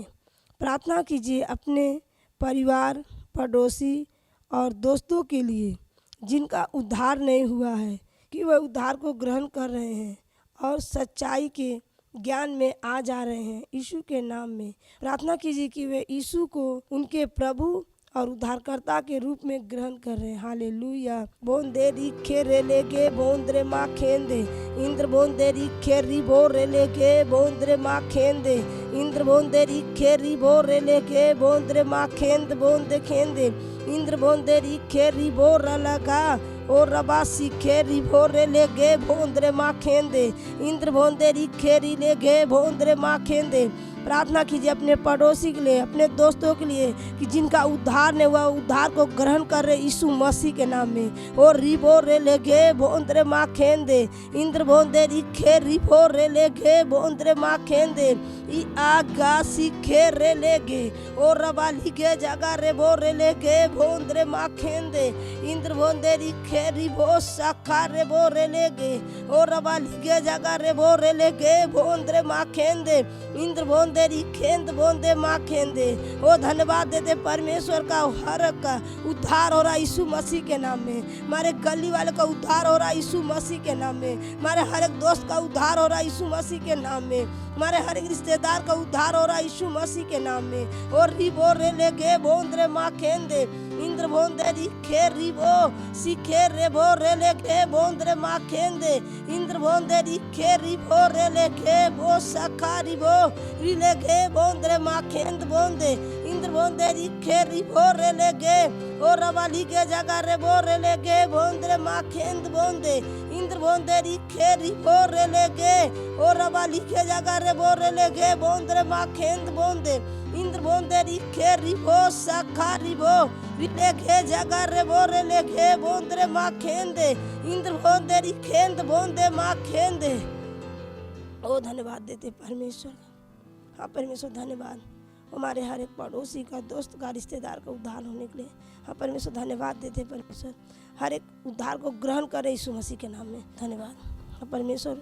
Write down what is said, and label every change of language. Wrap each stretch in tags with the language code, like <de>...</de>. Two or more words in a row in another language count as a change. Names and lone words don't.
<hi>प्रार्थना कीजिए अपने परिवार, पड़ोसी और दोस्तों के लिए जिनका उद्धार नहीं हुआ है, कि वह उद्धार को ग्रहण कर रहे हैं और सच्चाई के ज्ञान में आ जा रहे हैं। यीशु के नाम में प्रार्थना कीजिए कि वे यीशु को उनके प्रभु और उद्धारकर्ता के रूप में ग्रहण कर रहे हैं। हालेलुया। बोंदे रिखे रेले के बोंदरे माँ खेंदे इंद्र बोंदे रिखे रिबो रेले के बोंदरे माँ खेंदे इंद्र बोंदे रिखे रिबो रेले के बोंदरे माँ बोंदे खेंदे इंद्र बोंदे रिखे रिबो रलगा और रबा सीखे रिबो रेले गे बोंदरे माँ खेंदे इंद्र बोंदे रिखे रिले गे बोंदरे माँ खेंदे। प्रार्थना कीजिए अपने पड़ोसी के लिए, अपने दोस्तों के लिए कि जिनका उद्धार नहीं हुआ, उद्धार को ग्रहण कर रहे यीशु मसीह के नाम में। और रिबो रे लेगे बोंदरे माँ खेंदे इंद्र बोंदे रिखे रिबो रे लेगे बोंदरे माँ खेंदे ई आगा सीखे रे लेगे और रबा लिखे जगह रे बो रे लेगे बोंदरे माँ खेंदे इंद्र बोंदे रिखे रिबो साखा रे बो रे लेगे और रबा लिखे जगह रे बो रे लेगे बोंदरे माँ खेंदे इंद्र बोंदे खेंद बोंदे माँ खेंदे। ओ धन्यवाद देते परमेश्वर का, हर का उद्धार हो रहा यीशु मसीह के नाम में। हमारे गली वाले का उद्धार हो रहा यीशु मसीह के नाम में। हमारे हर एक दोस्त का उद्धार हो रहा यीशु मसीह के नाम में। हमारे हर एक रिश्तेदार का उद्धार हो रहा यीशु मसीह के नाम में। और रिबो रे लेगे बोंदरे माँ खेंदे इंद्र बोंदे रिखे रिबो सीखे रेबो रे लेगे बोंदरे माँ खेंदे इंद्र बोंदे रिखे रिबो रे लेगे बो सखा रिबो रिलेगे बोंदरे माँ खेंद बोंदे इंद्र बोंदे रिखे रिबो रे लेगे और रवाली के जगह रेबो रे लेगे बोंदरे माँ खेंद बोंदे इंद्र बोंदे रिखे रिबो रे लेगे और रवाली के जगह रेबो रे लेगे बोंदरे माँ खेंद बोंदे इंद्र बोंदे रिखे रिबो सखा रिबो रिलेगे जगह रेबो रे लेगे बोंदरे माँ खेंदे इंद्र बोंदे रिखेंद बोंदे माँ खेंदे। ओ धन्यवाद देते परमेश्वर। हाँ परमेश्वर धन्यवाद। हमारे हर एक पड़ोसी का, दोस्त का, रिश्तेदार का उद्धार होने के लिए हाँ परमेश्वर धन्यवाद देते परमेश्वर। हर एक उद्धार को ग्रहण करे यीशु मसीह के नाम में। धन्यवाद हाँ परमेश्वर।</hi>